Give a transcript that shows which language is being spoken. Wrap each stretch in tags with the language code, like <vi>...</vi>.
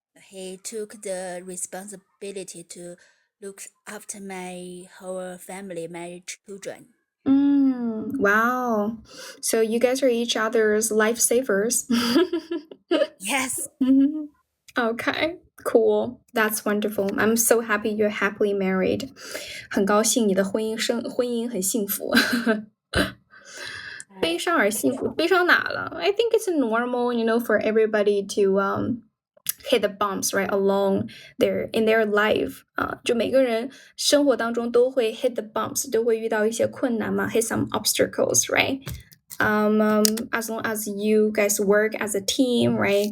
<en>He took the responsibility to look after my whole family, my children. Wow. So you guys are each other's lifesavers. Yes. Okay, cool. That's wonderful. I'm so happy you're happily married.</en> <zh>很高兴你的婚姻很幸福。悲伤而幸福，悲伤哪了？</zh> <en>I think it's normal, for everybody to hit the bumps right along in their life</en> <zh>就每个人生活当中都会</zh> <en>hit the bumps，</en> <zh>都会遇到一些困难嘛</zh> <en>，hit some obstacles, right? As long as you guys work as a team, right?</en>